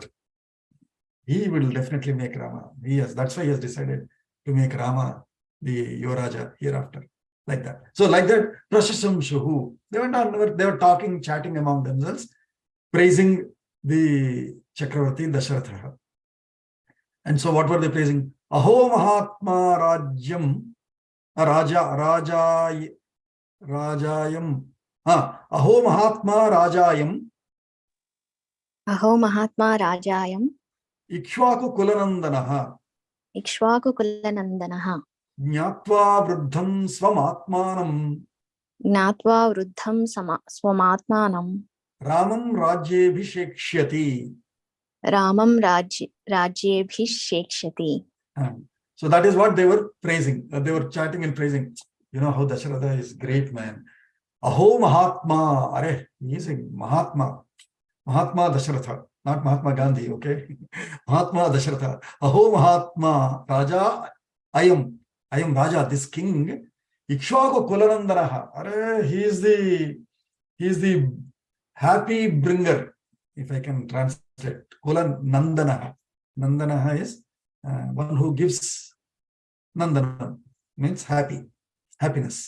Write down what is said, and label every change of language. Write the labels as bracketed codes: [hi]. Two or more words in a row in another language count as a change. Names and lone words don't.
[en] He will definitely make Rama. That's why he has decided to make Rama the Yauvaraja hereafter. Like that. So like that, Prashamsuhu. They went on, they were talking, chatting among themselves, praising the Chakravarti Dasharatha. And so what were they praising? [sa] Aho Mahatma Rajyam Rajayam. Aho Mahatma Rajayam. Aho Mahatma Rajayam. Ikshvaku Kulanandanaha. Ikshvaku Kulanandanaha. Jnatva Vruddham Swamatmanam. Gnatva Vruddham Swamatmanam. Ramam Rajyabhishekshyati. Ramam Rajyabhishekshati. [en] So that is what they were praising. They were chatting and praising. You know how Dasharatha is great, man. [sa] Aho Mahatma. [en] Are, he is a Mahatma. Mahatma Dasharatha. Not Mahatma Gandhi, okay? [sa] Mahatma Dasharatha. Aho Mahatma Raja Ayam. Ayam Raja, [en] this king. [sa] Ikshvaku Kulanandanaha. [en] Are, he is the happy bringer, if I can translate. [sa] Kulan Nandanaha. [en] Nandanaha is one who gives Nandanam, means happiness.